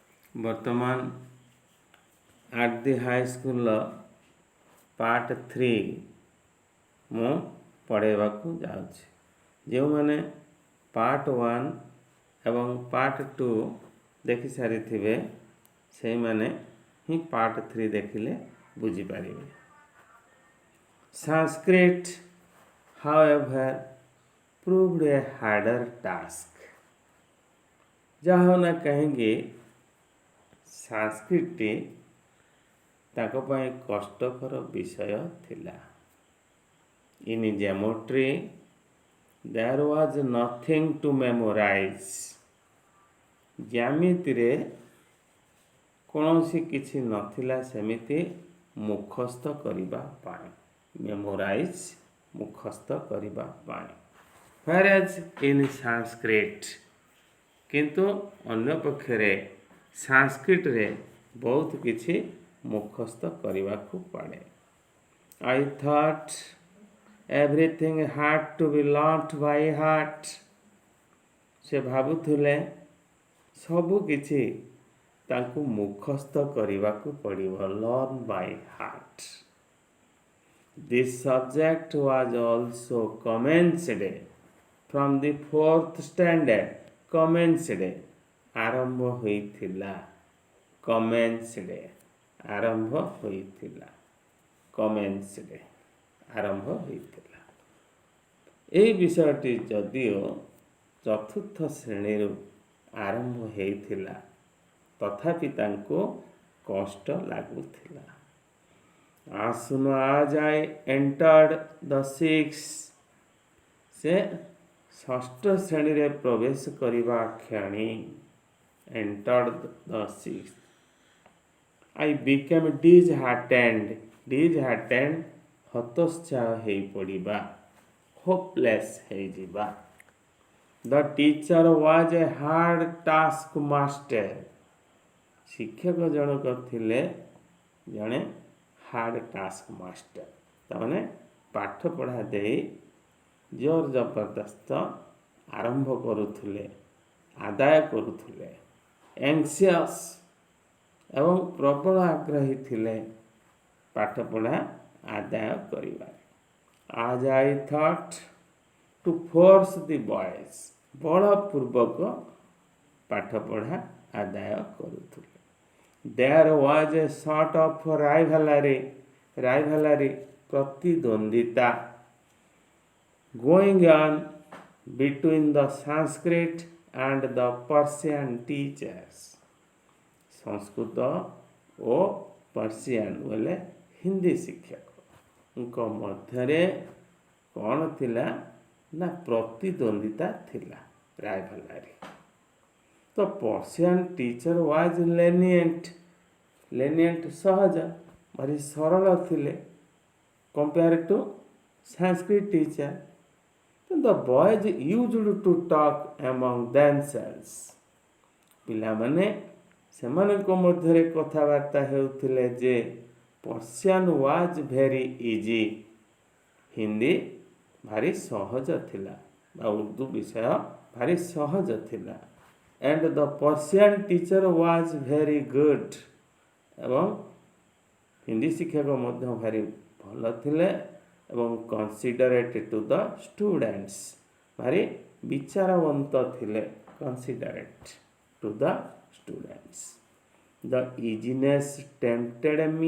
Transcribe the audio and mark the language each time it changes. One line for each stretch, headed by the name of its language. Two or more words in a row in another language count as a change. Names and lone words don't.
Odia: ବର୍ତ୍ତମାନ
English: at the high school
Odia: ପାର୍ଟ 3 ମୁଁ ପଢ଼ାଇବାକୁ ଯାଉଛି। ଯେଉଁମାନେ ପାର୍ଟ 1 ଏବଂ ପାର୍ଟ 2 ଦେଖି ସାରିଥିବେ ସେଇମାନେ ହିଁ ପାର୍ଟ 3 ଦେଖିଲେ ବୁଝିପାରିବେ।
English: Sanskrit, however, proved a harder task.
Odia: ଯାହା ହେଉ ନା କାହିଁକି ସାଂସ୍କ୍ରିଟଟି ତାଙ୍କ ପାଇଁ କଷ୍ଟକର ବିଷୟ ଥିଲା।
English: In geometry, there was nothing to memorize.
Odia: ଜ୍ୟାମିତିରେ କୌଣସି କିଛି ନଥିଲା ସେମିତି ମୁଖସ୍ଥ କରିବା ପାଇଁ। ମେମୋରାଇଜ୍ ମୁଖସ୍ଥ କରିବା ପାଇଁ।
English: Whereas in Sanskrit,
Odia: କିନ୍ତୁ ଅନ୍ୟ ପକ୍ଷରେ ସାଂସ୍କ୍ରିଟରେ ବହୁତ କିଛି ମୁଖସ୍ଥ କରିବାକୁ ପଡ଼େ।
English: I thought everything had to be learnt by heart.
Odia: ସେ ଭାବୁଥିଲେ ସବୁ କିଛି ତାଙ୍କୁ ମୁଖସ୍ଥ କରିବାକୁ ପଡ଼ିବ।
English: Learn by heart. This subject was also commenced from the 4th standard.
Odia: commenced ଆରମ୍ଭ ହୋଇଥିଲା। commenced ଆରମ୍ଭ ହୋଇଥିଲା। commenced ଆରମ୍ଭ ହୋଇଥିଲା। ଏହି ବିଷୟଟି ଯଦିଓ ଚତୁର୍ଥ ଶ୍ରେଣୀରୁ ଆରମ୍ଭ ହୋଇଥିଲା ତଥାପି ତାଙ୍କୁ କଷ୍ଟ ଲାଗୁଥିଲା।
English: As soon as I entered the 6th,
Odia: ସେ ଷଷ୍ଠ ଶ୍ରେଣୀରେ ପ୍ରବେଶ କରିବା କ୍ଷଣି
English: entered the 6th, I became disheartened.
Odia: disheartened ହତୋତ୍ସାହ ହୋଇପଡ଼ିବା, hopeless ହୋଇଯିବା।
English: The teacher was a hard task master.
Odia: ଶିକ୍ଷକ ଜଣକ ଥିଲେ ଜଣେ
English: hard task master.
Odia: ତାମାନେ ପାଠ ପଢ଼ା ଦେଇ ଜୋର ଜବରଦସ୍ତ ଆରମ୍ଭ କରୁଥିଲେ, ଆଦାୟ କରୁଥିଲେ। anxious ଏବଂ ପ୍ରବଳ ଆଗ୍ରହୀ ଥିଲେ ପାଠପଢ଼ା ଆଦାୟ କରିବାରେ।
English: As I thought to force the boys,
Odia: ବଳପୂର୍ବକ ପାଠପଢ଼ା ଆଦାୟ କରୁଥିଲେ।
English: There was a sort of rivalry ପ୍ରତିଦ୍ୱନ୍ଦ୍ୱିତା going on between the Sanskrit and the Persian teachers.
Odia: ସଂସ୍କୃତ ଓ ପର୍ସିଆନ ବୋଲେ ହିନ୍ଦୀ ଶିକ୍ଷକଙ୍କ ମଧ୍ୟରେ କ'ଣ ଥିଲା ନା ପ୍ରତିଦ୍ୱନ୍ଦ୍ୱିତା ଥିଲା, ରାଇଭାଲାରୀ।
English: ତ Persian teacher was lenient
Odia: ସହଜ, ଭାରି ସରଳ ଥିଲେ
English: compare to Sanskrit teacher. The boys used to talk among themselves.
Odia: ପିଲାମାନେ ସେମାନଙ୍କ ମଧ୍ୟରେ କଥାବାର୍ତ୍ତା ହେଉଥିଲେ ଯେ
English: Persian was very easy,
Odia: ହିନ୍ଦୀ ଭାରି ସହଜ ଥିଲା ବା ଉର୍ଦ୍ଦୁ ବିଷୟ ଭାରି ସହଜ ଥିଲା।
English: and the Persian teacher was very good.
Odia: ଏବଂ ହିନ୍ଦୀ ଶିକ୍ଷକ ମଧ୍ୟ ଭାରି ଭଲ ଥିଲେ ଏବଂ
English: considerate to the students,
Odia: ଭାରି ବିଚାରବନ୍ତ ଥିଲେ,
English: considerate to the students. The easiness tempted me.